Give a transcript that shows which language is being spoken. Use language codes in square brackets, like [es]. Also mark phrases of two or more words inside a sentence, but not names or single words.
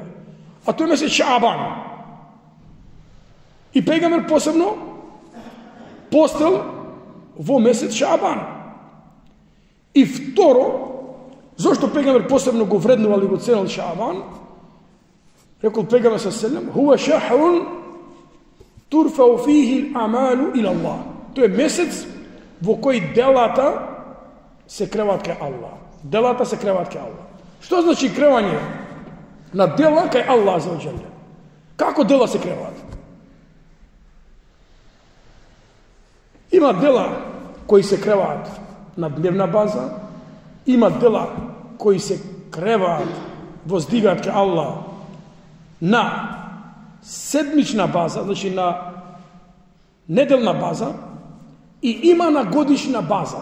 [mk] А тој месец Шаабан. И пегамбер посебно постел во месец Шаабан. И второ, зошто пегамбер посебно го вреднувал и го ценил Шаабан? Рекол пегамбер [ar] صلى الله هو شهر ترفع فيه الأعمال إلى الله. [mk] Тој е месец во кој делата се креваат кај Аллах. Делата се креваат кај Аллах. Што значи кревање на дела кај Аллах [ar] عز وجل? [mk] Како дела се креваат? Има дела кои се креваат на дневна база, има дела кои се креваат, воздигаат кај Аллах на седмична база, значи на неделна база, и има на годишна база.